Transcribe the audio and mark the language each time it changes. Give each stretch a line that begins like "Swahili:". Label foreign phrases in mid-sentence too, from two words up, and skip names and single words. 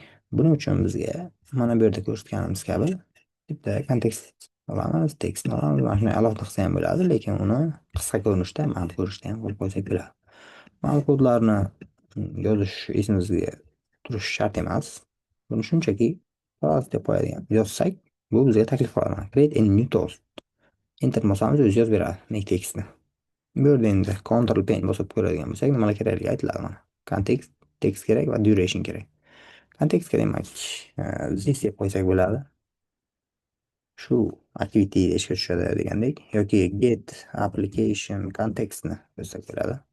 Uzbek: Buning uchun bizga mana bu yerda ko'rsatganimiz kabi bitta kontekst olamiz, tekstni olamiz. Mana shuni alohida qilsa ham bo'ladi, lekin uni qisqa ko'rinishda, mana ko'rinishda ham qo'yib qo'ysak bo'ladi. Mana kodlarni yozish esimizga turishi shart emas. Buni shunchaki faraz deb qo'yadigan yozsak, bu bizga taklif qiladi.
English: Create a new toast.
Uzbek: Enter bosamiz, o'zi yozib beradi make tekstni. Bu yerda endi Ctrl Pen bosib ko'radigan bo'lsak, nimalar kerakligi aytiladi mana. Kontekst, tekst kerak va duration kerak. Kontekstga demak, this deb qo'ysak bo'ladi. Shu activity ishga tushadi degandek yoki
English: get application
Uzbek: kontekstni qo'ysak bo'ladi.